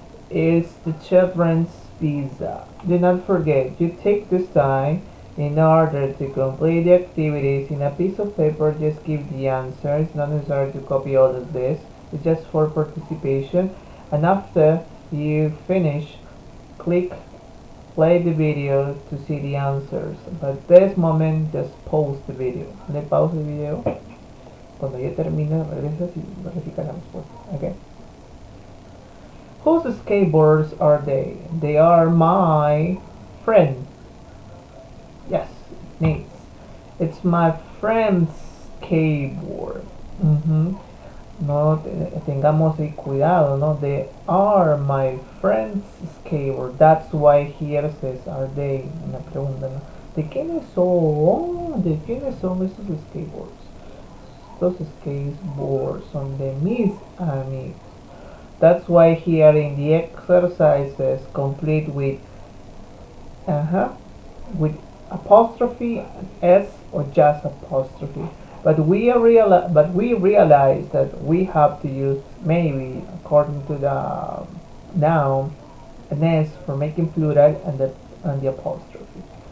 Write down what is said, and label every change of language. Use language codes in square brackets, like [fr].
[en] It's the children's pizza. Do not forget, you take this time in order to complete the activities in a piece of paper. Just give the answer. It's not necessary to copy all of this. It's just for participation. And after you finish, click play the video to see the answers. But this moment, just pause the video. [es] Le pause el video. Cuando ya termine, regresas y verificas la respuesta. Okay. [en] Whose skateboards are they? They are my friend. Yes, Nate's. It's my friend's skateboard. [es] No tengamos ahí cuidado, ¿no? [en] They are my friend's skateboard. That's why here says are they. [es] Una pregunta, ¿no? ¿De quiénes son? ¿De quiénes son estos skateboards? Estos skateboards son de mis amigos. [en] That's why here in the exercises complete with apostrophe S or just apostrophe. But we realize that we have to use maybe according to the noun an S for making plural and the apostrophe.